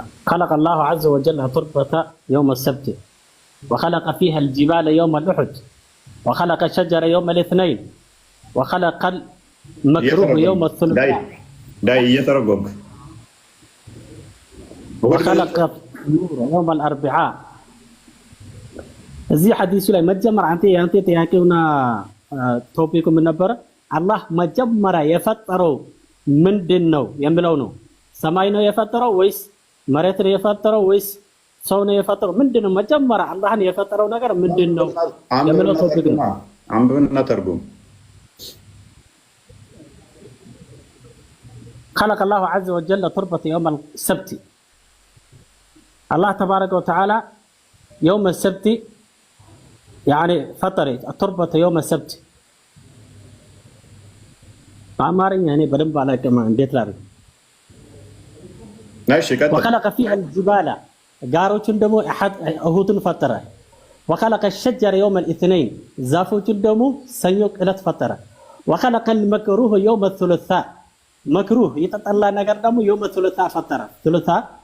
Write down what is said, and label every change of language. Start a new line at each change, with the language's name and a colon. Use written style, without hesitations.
Arabic: خلق الله عز وجل التربة يوم السبت وخلق فيها الجبال يوم الأحد وخلق الشجر يوم الاثنين وخلق المكروه يوم الثلاثاء داي يترقب وخلق النور يوم الأربعاء. زي حديث
Amharic: ላይ መጀመር አንተ ጥያቄውና ቶፒኩ ምን ነበር? አላህ መጀመሪያ የፈጠረው ምንድነው የሚለው ነው። ሰማይ ነው የፈጠረው ወይስ መሬት ነው የፈጠረው ወይስ ሰው ነው የፈጠረው? ምንድነው መጀመሪያ አላህን የፈጠረው ነገር ምንድነው የሚለው ቶፒክ ነው። አንብብና ተርጉም።
Arabic: خلق الله عز وجل تربة يوم السبت. الله تبارك وتعالى يوم السبت يعني فطر التربة يوم السبت.
Amharic: በአማርኛ እኔ በደንብ አላውቅም እንዴት ላድርግ።
Arabic: وخلق فيها الجبال
Amharic: ጋሮችን ደግሞ እሁድን ፈጠረ።
Arabic: وخلق الشجر يوم الاثنين
Amharic: ዛፎችን ደግሞ ሰኞ ዕለት ፈጠረ።
Arabic: وخلق المكروه يوم الثلاثاء
Amharic: مكروه የተጠላ ነገር ደግሞ
Arabic: يوم الثلاثاء
Amharic: ፈጠረ
Arabic: ثلاثاء.